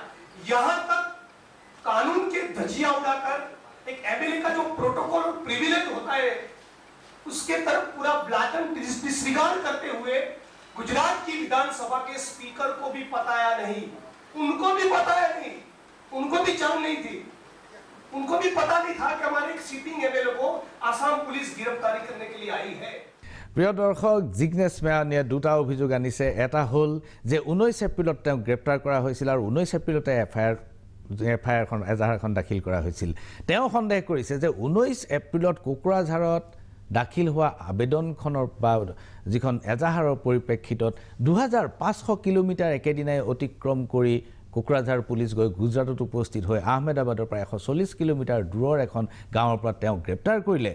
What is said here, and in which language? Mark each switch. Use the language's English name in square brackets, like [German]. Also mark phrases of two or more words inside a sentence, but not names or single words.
[Hindi] यहां तक कानून के धज्जियां उड़ाकर एक एमएलए का जो प्रोटोकॉल और प्रिविलेज होता है उसके तरफ पूरा [English] blatant disregard [Hindi] करते हुए गुजरात की विधानसभा के स्पीकर को भी बताया नहीं, उनको भी बताया नहीं, उनको भी जान नहीं थी, उनको भी पता नहीं था कि हमारे एक [English] sitting MLA [Hindi] को आसाम पुलिस गिरफ्तारी करने के लिए आई है। [Assamese] প্ৰিয় দৰ্শক, জিগনেছ মেৱানীয়ে দুটা অভিযোগ আনিছে। এটা হ'ল যে 19 এপ্ৰিলত তেওঁক গ্ৰেপ্তাৰ কৰা হৈছিল আৰু 19 এপ্ৰিলতে এফআইআৰখন এজাহাৰখন দাখিল কৰা হৈছিল। তেওঁ সন্দেহ কৰিছে যে 19 এপ্ৰিলত কোকৰাঝাৰত দাখিল হোৱা আবেদনখনৰ বা যিখন এজাহাৰৰ পৰিপ্ৰেক্ষিতত 2500 কিলোমিটাৰ একেদিনাই অতিক্ৰম কৰি কোকৰাঝাৰ পুলিচ গৈ গুজৰাটত উপস্থিত হৈ আহমেদাবাদৰ পৰা 140 কিলোমিটাৰ দূৰৰ এখন গাঁৱৰ পৰা তেওঁক গ্ৰেপ্তাৰ কৰিলে।